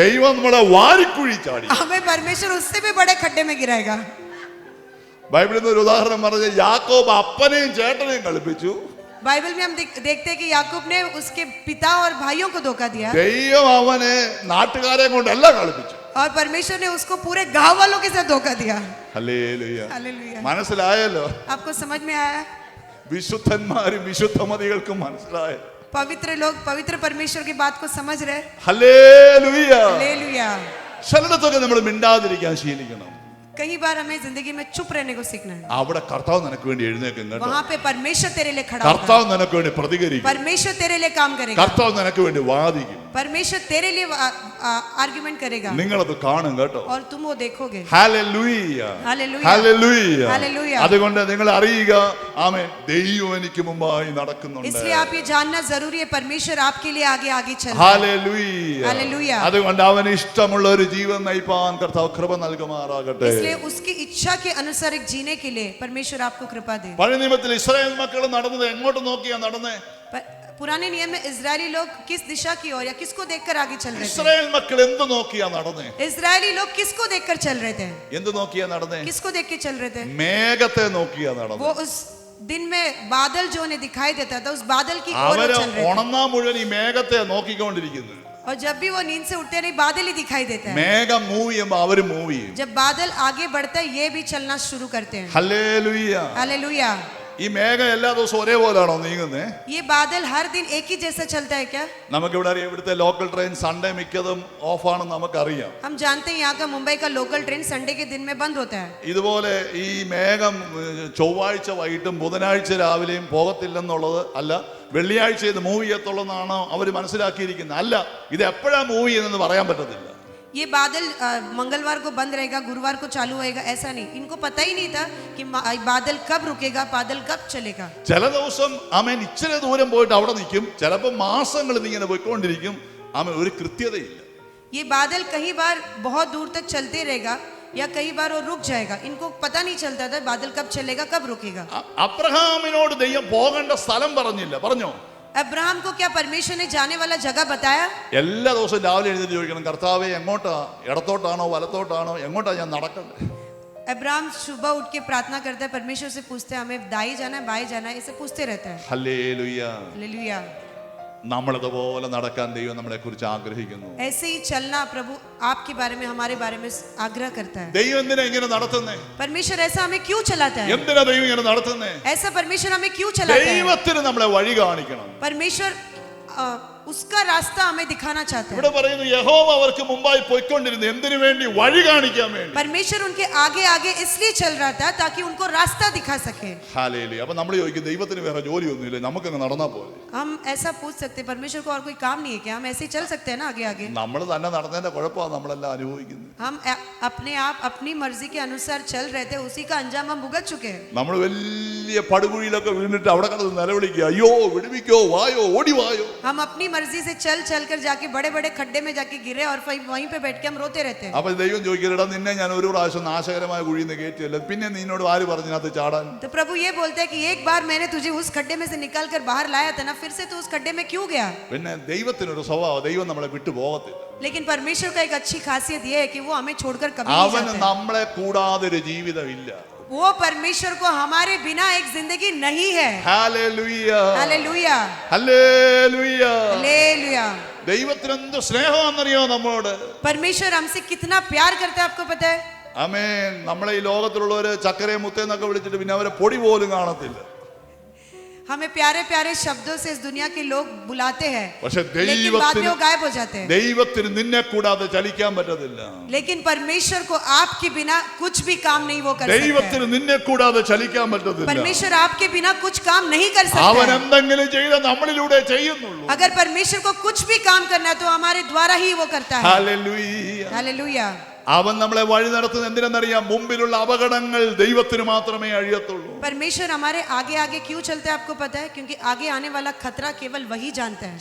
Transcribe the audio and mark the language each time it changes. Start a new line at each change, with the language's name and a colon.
Malayalam: ദൈവം നമ്മളെ വാരിക്കുഴി ചാടി.
Hindi: हमें परमेश्वर उससे भी बड़े खड्डे में गिराएगा.
Malayalam: ബൈബിളിൽ നിന്ന് ഒരു ഉദാഹരണം പറഞ്ഞ യാക്കോബ് അപ്പനെയും ചേട്ടനെയും കളിപ്പിച്ചു.
Hindi: बाइबल में हम देखते हैं कि याकूब ने उसके पिता और भाइयों को धोखा दिया
Malayalam: ദൈവം അവനെ നാട്ടുകാരെ കൊണ്ടല്ല കളിപ്പിച്ചു.
Hindi: और परमेश्वर ने उसको पूरे गांव वालों के साथ धोखा दिया.
Malayalam: ഹല്ലേലൂയ.
Hindi: हालेलुया.
Malayalam: മനസ്സിലായല്ലോ?
Hindi: आपको समझ में आया?
Malayalam: വിശുദ്ധന്മാരും വിശുദ്ധമതികൾക്കും മനസ്സിലായ.
Hindi: पवित्र लोग पवित्र परमेश्वर की बात को समझ रहे.
Malayalam: ഹല്ലേലൂയ.
Hindi: हालेलुया.
Malayalam: ചിലയിടത്തൊക്കെ നമ്മൾ മിണ്ടാതിരിക്കാൻ ശീലിക്കണം.
Hindi: कई बार हमें जिंदगी में चुप रहने को सीखना है.
Malayalam: അവിടെ കർത്താവ് നിനക്ക് വേണ്ടി എഴുന്നേൽക്കും കേട്ടോ.
Hindi: वहां पे परमेश्वर तेरे लिए खड़ा होगा.
Malayalam: കർത്താവ് നിനക്ക് വേണ്ടി പ്രതികരിക്കും.
Hindi: परमेश्वर तेरे लिए काम करेगा.
Malayalam: കർത്താവ് നിനക്ക് വേണ്ടി വാദിക്കും.
Hindi: परमेश्वर तेरे लिए आर्गुमेंट करेगा
Malayalam: നിങ്ങളത് കാണും കേട്ടോ.
Hindi: और तुम वो देखोगे.
Malayalam: ഹല്ലേലൂയ.
Hindi: हालेलुया.
Malayalam: ഹല്ലേലൂയ.
Hindi: हालेलुया.
Malayalam: അതുകൊണ്ട് നിങ്ങൾ അറിയുക, ആമേൻ, ദൈവം എനിക്ക് മുമ്പായി നടക്കുന്നുണ്ട്.
Hindi: इसलिए आप ये जानना जरूरी है परमेश्वर आपके लिए आगे आगे चल रहा है.
Malayalam: ഹല്ലേലൂയ.
Hindi: हालेलुया.
Malayalam: അതുകൊണ്ട് അവന് ഇഷ്ടമുള്ള ഒരു ജീവൻ നയിപ്പാൻ കർത്താവ് കൃപ നൽകുമാറാകട്ടെ.
Hindi: इसलिए उसकी इच्छा के अनुसार एक जीने के लिए परमेश्वर आपको कृपा दे.
Malayalam: പഴയ നിയമത്തിൽ ഇസ്രായേൽ മക്കൾ നടന്നത് എങ്ങോട്ട് നോക്കിയാ നടന്നേ?
Hindi: पुराने नियम में इजरायली लोग किस दिशा की ओर या किसको देखकर आगे चल रहे थे?
Malayalam: ഇസ്രായേൽ മക്കൾ എന്ത് നോക്കിയാ നടന്നേ?
Hindi: इजरायली लोग किसको देखकर चल रहे थे?
Malayalam: എന്ത് നോക്കിയാ നടന്നേ?
Hindi: किसको देख के चल रहे थे?
Malayalam: മേഘത്തെ നോക്കിയാ നടന്നേ.
Hindi: वो उस दिन में बादल जो उन्हें दिखाई देता था उस बादल की ओर
Malayalam: അവര്
Hindi: चल रहे थे.
Malayalam: ഉണർന്നാ മുഴുവൻ ഈ മേഘത്തെ നോക്കിക്കൊണ്ടിരിക്കുന്നു.
Hindi: और जब भी वो नींद से उठते नहीं बादल ही दिखाई देता है.
Malayalam: മേഘം മൂവ് ചെയ്യുമ്പോ അവര് മൂവ് ചെയ്യും.
Hindi: जब बादल आगे बढ़ता है ये भी चलना शुरू करते हैं.
Malayalam: ഹല്ലേലൂയ.
Hindi: हालेलुया.
Malayalam: ഈ മേഘം എല്ലാ ദിവസവും ഒരേപോലാണോ നീങ്ങുന്നേ?
Hindi: ये बादल हर दिन एक ही जैसा चलता है क्या?
Malayalam: നമുക്കിവിടെ അറിയാം, ഇവിടുത്തെ ലോക്കൽ ട്രെയിൻ സൺഡേ മിക്കതും ഓഫാണെന്ന് നമുക്കറിയാം.
Hindi: हम जानते हैं यहाँ का मुंबई का लोकल ट्रेन संडे के दिन में बंद होता है.
Malayalam: ഇതുപോലെ ഈ മേഘം ചൊവ്വാഴ്ച വൈകിട്ടും ബുധനാഴ്ച രാവിലെയും പോകത്തില്ലെന്നുള്ളത് അല്ല, വെള്ളിയാഴ്ച ഇത് മൂവ് ചെയ്യത്തുള്ളതെന്നാണ് അവർ മനസ്സിലാക്കിയിരിക്കുന്നത്. അല്ല, ഇത് എപ്പോഴാ മൂവ് ചെയ്യുന്നതെന്ന് പറയാൻ പറ്റത്തില്ല.
Hindi: ये बादल मंगलवार को बंद रहेगा गुरुवार को चालू होएगा ऐसा नहीं. इनको पता ही नहीं था कि बादल कब रुकेगा बादल कब चलेगा.
Malayalam: ചില ദിവസം ആമേൻ ഇച്ചിരി ദൂരം പോയിട്ട് അവിടെ നിൽക്കും, ചിലപ്പോൾ മാസങ്ങൾ ഇങ്ങനെ പോയിക്കൊണ്ടിരിക്കും. ആമേൻ ഒരു കൃത്യതയില്ല.
Hindi: ये बादल कई बार बहुत दूर तक चलते रहेगा या कई बार वो रुक जाएगा. इनको पता नहीं चलता था बादल कब चलेगा कब रुकेगा.
Malayalam: അബ്രഹാമിനോട് ദൈവം പോകേണ്ട സ്ഥലം പറഞ്ഞില്ല, പറഞ്ഞോ?
Hindi: अब्राहम को क्या परमेश्वर ने जाने वाला जगह बताया?
Malayalam: എല്ലാ ദിവസവും രാവിലെ എഴുന്നേറ്റ് ചോദിക്കണം, കർത്താവേ എങ്ങോട്ടാ, ഇടത്തോട്ടാണോ വലത്തോട്ടാണോ, എങ്ങോട്ടാ ഞാൻ നടക്കണ്ടേ?
Hindi: अब्राहम सुबह उठ के प्रार्थना करता है, परमेश्वर से पूछते हैं हमें दाई जाना है बाई जाना है, ऐसे पूछते रहता है।
Malayalam: ഹല്ലേലൂയ.
Hindi: हालेलुया।
Malayalam: നമ്മളതുപോലെ നടക്കാൻ ദൈവം നമ്മളെ കുറിച്ച് ആഗ്രഹിക്കുന്നു.
Hindi: ऐसे ही चलना प्रभु आपके बारे में हमारे बारे में आग्रह करता है।
Malayalam: ദൈവം എന്തിനാ ഇങ്ങനെ നടത്തുന്നേ?
Hindi: परमेश्वर ऐसा हमें क्यों चलाता है?
Malayalam: എന്തിനാ ദൈവം ഇങ്ങനെ നടത്തുന്നേ?
Hindi: ऐसा परमेश्वर हमें क्यों चलाता है?
Malayalam: ദൈവത്തിന് നമ്മളെ വഴി കാണിക്കണം.
Hindi: परमेश्वर उसका रास्ता हमें दिखाना चाहता है।
Malayalam: ഇവിടെ പറയുന്നു യഹോവ അവർക്ക് മുമ്പായി പോയിക്കൊണ്ടിരുന്നു. എന്തിനു വേണ്ടി? വഴി കാണിക്കാൻ വേണ്ടി.
Hindi: परमेश्वर उनके आगे आगे इसलिए चल रहा था ताकि उनको रास्ता दिखा सके।
Malayalam: ഹല്ലേലൂയ. അപ്പോൾ നമ്മൾ ചോദിക്കും ദൈവത്തിന് വേറെ ജോലിയൊന്നുമില്ല, നമുക്കങ്ങ് നടന്നാ പോലെ.
Hindi: हम ऐसा पूछ सकते हैं परमेश्वर को और कोई काम नहीं है क्या? हम ऐसे ही चल सकते हैं ना आगे आगे?
Malayalam: നമ്മൾ തന്നെ നടന്നതിന്റെ കുഴപ്പമാണ് നമ്മളെല്ലാം അനുഭവിക്കുന്നത്.
Hindi: हम अपने आप अपनी मर्जी के अनुसार चल रहे थे, उसी का अंजाम हम भुगत चुके हैं।
Malayalam: നമ്മൾ വലിയ പടുകുഴിയിലൊക്കെ വീണിട്ട് അവിടെ കിടന്ന് നിലവിളിക്കുക, അയ്യോ വിടുവിക്കോ, വായോ ഓടി വായോ.
Hindi: हम अपनी मर्जी से चल चल कर जाके बड़े बड़े खड्डे में जाके गिरे और फिर वहीं पे बैठ के हम रोते रहते हैं।
Malayalam: അപ്പൊ ദൈവം ചോദിക്കരുടാ, നിന്നെ ഞാൻ ഒരു പ്രാവശ്യം നാശകരമായ കുഴിയിൽ നിന്ന് കയറ്റിയല്ല, പിന്നെ നിന്നോട് ആര് പറഞ്ഞതിനകത്ത് ചാടാൻ?
Hindi: तो प्रभु ये बोलते हैं कि एक बार मैंने तुझे उस खड्डे में से निकाल कर बाहर लाया था ना, फिर से तू उस खड्डे में क्यों गया?
Malayalam: പിന്നെ ദൈവത്തിനൊരു സ്വഭാവം, ദൈവം നമ്മളെ വിട്ടു പോകത്തില്ല.
Hindi: लेकिन परमेश्वर का एक अच्छी खासियत ये है कि वो हमें छोड़कर कभी नहीं
Malayalam: അവന്
Hindi: जाते।
Malayalam: നമ്മളെ കൂടാതെ ഒരു ജീവിതമില്ല.
Hindi: वो परमेश्वर को हमारे बिना एक जिंदगी नहीं है।
Malayalam: ഹല്ലേലൂയ.
Hindi: Hallelujah
Malayalam: hallelujah.
Hindi: हालेलुया।
Malayalam: ദൈവത്തിന് എന്ത് സ്നേഹമാണെന്നറിയോ നമ്മളോട്?
Hindi: परमेश्वर हमसे कितना प्यार करता है, आपको पता है?
Malayalam: ആമേൻ. നമ്മളെ ഈ ലോകത്തിലുള്ളവര് ചക്കരയെ മുത്തേന്നൊക്കെ വിളിച്ചിട്ട് പിന്നെ അവരെ പൊടി പോലും കാണത്തില്ല.
Hindi: हमें प्यारे प्यारे शब्दों से इस दुनिया के लोग बुलाते हैं,
Malayalam: പക്ഷെ
Hindi: लेकिन बाद में वो गायब हो जाते हैं।
Malayalam: ദൈവത്തിന് നിന്നെ കൂടാതെ ചലിക്കാൻ പറ്റത്തില്ല.
Hindi: लेकिन परमेश्वर को आपके बिना कुछ भी काम नहीं वो कर सकता
Malayalam: ദൈവത്തിന്
Hindi: है।
Malayalam: നിന്നെ കൂടാതെ ചലിക്കാൻ പറ്റത്തില്ല.
Hindi: परमेश्वर आपके बिना कुछ काम नहीं कर
Malayalam: അവൻ
Hindi: सकता है।
Malayalam: എന്തെങ്കിലും ചെയ്ത നമ്മളിലൂടെ ചെയ്യുന്നുള്ളൂ.
Hindi: अगर परमेश्वर को कुछ भी काम करना है तो हमारे द्वारा ही वो करता है।
Malayalam: ഹല്ലേലൂയ.
Hindi: हालेलुया।
Malayalam: അവൻ നമ്മളെ വഴി നടത്തുന്നത് എന്തിനെന്നറിയാം? മുമ്പിലുള്ള അപകടങ്ങൾ ദൈവത്തിന് മാത്രമേ അഴിയത്തുള്ളൂ.
Hindi: परमेश्वर हमारे आगे आगे क्यों चलता है, आपको पता है? क्योंकि आगे आने वाला खतरा केवल वही जानता है।